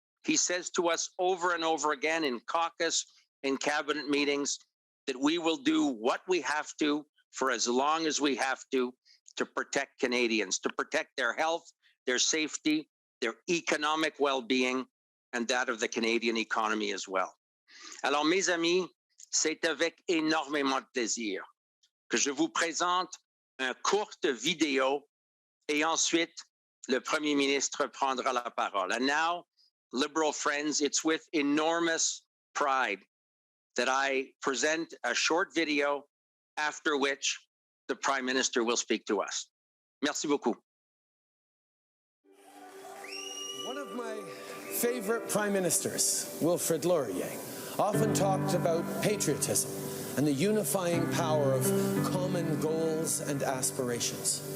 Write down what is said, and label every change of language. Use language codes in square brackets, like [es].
[en] He says to us over and over again in caucus, in cabinet meetings, that we will do what we have to for as long as we have to to protect Canadians, to protect their health, their safety, their economic well-being, and that of the Canadian economy as well. [fr] Alors, mes amis, c'est avec énormément de plaisir que je vous présente une courte vidéo et ensuite le Premier ministre prendra la parole. [en] And now, Liberal friends, it's with enormous pride that I present a short video after which the Prime Minister will speak to us. [fr] Merci beaucoup. [en] One of my favorite Prime Ministers, Wilfrid Laurier, often talked about patriotism and the unifying power of common goals and aspirations.